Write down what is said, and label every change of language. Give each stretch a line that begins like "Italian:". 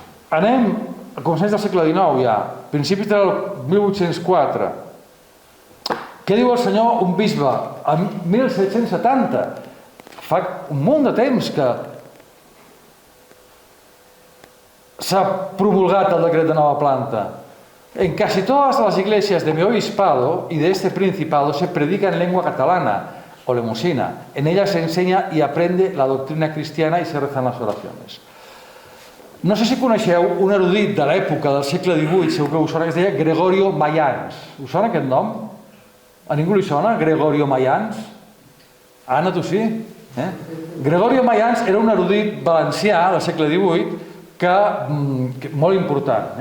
Catalan: Anem a començaments del segle XIX ja, principis del 1804. Què diu el senyor, un bisbe, en 1770? Fa un munt de temps que s'ha promulgat el decret de nova planta.
Spanish: En casi todas las iglesias de mi obispado y de este principado se predica en lengua catalana o lemusina. En ella se enseña y aprende la doctrina cristiana y se rezan las oraciones.
Catalan: No sé si coneixeu un erudit de l'època del segle XVIII, segur que us sona, que es deia Gregorio Mayans. Us sona aquest nom? A ningú li sona? Gregorio Mayans? Anna, tu sí? Gregorio Mayans era un erudit valencià del segle XVIII que molt important.